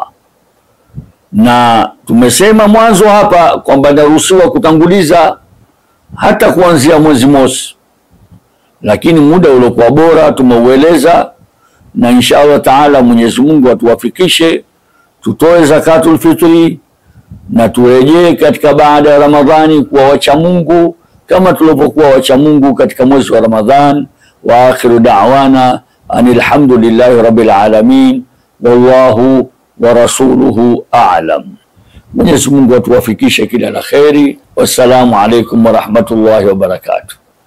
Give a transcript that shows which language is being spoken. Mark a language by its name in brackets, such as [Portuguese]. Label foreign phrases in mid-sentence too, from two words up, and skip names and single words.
[Swahili] Na tumesema mwanzo hapa kwamba naruhusiwa kutanguliza hata kuanzia mwezi mosi, lakini muda uliokuwa bora tumeueleza, na [Arabic] إن شاء الله تعالى [Swahili] Mwenyezi Mungu atuwafikishe tutoe zakatul fitri na turejee katika baada ya Ramadhani kuwa wacha Mungu kama tulivyokuwa wacha Mungu katika mwezi wa Ramadhan. [Arabic] وآخر دعوانا أن الحمد لله رب العالمين، والله ورسوله أعلم. [Swahili] Mwenyezi Mungu atuwafikishe kila la kheri. [Arabic] والسلام عليكم ورحمة الله وبركاته.